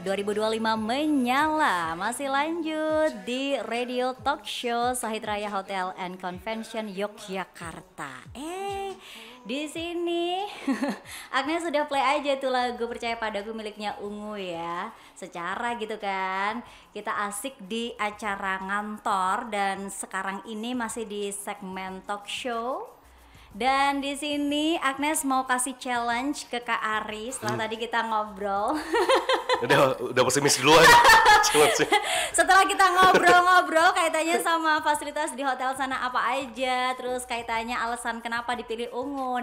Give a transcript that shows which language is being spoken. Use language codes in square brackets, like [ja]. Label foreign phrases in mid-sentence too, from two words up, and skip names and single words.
[id] 2025 menyala. Masih lanjut di Radio Talk Show Sahid Raya Hotel and Convention Yogyakarta. Di sini Agnes sudah play aja tuh lagu Percaya Padaku miliknya Ungu ya. Secara gitu kan, kita asik di acara ngantor dan sekarang ini masih di segmen [en] talk show. [id] Dan di sini Agnes mau kasih challenge ke Kak Ari setelah tadi kita ngobrol. Udah pesimis duluan. Setelah kita ngobrol-ngobrol kaitannya sama fasilitas di hotel sana apa aja, terus kaitannya alasan kenapa dipilih Ungu.